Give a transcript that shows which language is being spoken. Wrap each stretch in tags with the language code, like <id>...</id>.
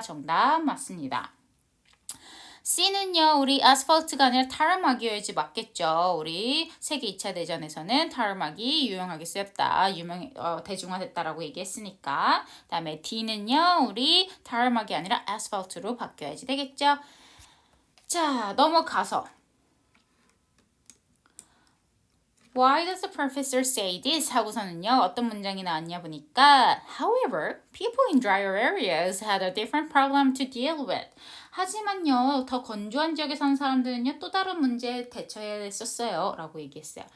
<ko>정답 맞습니다. C는요, 우리 아스팔트가 아니라 타르막이어야지 맞겠죠. 우리 세계 2차 대전에서는 타르막이 유용하게 쓰였다. 대중화됐다라고 얘기했으니까. 그 다음에 D는요, 우리 타르막이 아니라 아스팔트로 바뀌어야지 되겠죠. 자, 넘어가서.</ko> <en>Why does the professor say this?</en> <ko>하고서는요, 어떤 문장이 나왔냐 보니까</ko> <en>However, people in drier areas had a different problem to deal with.</en> <ko>하지만요, 더 건조한 지역에 사는 사람들은요, 또 다른 문제에 대처해야 했었어요. 라고 얘기했어요.</ko>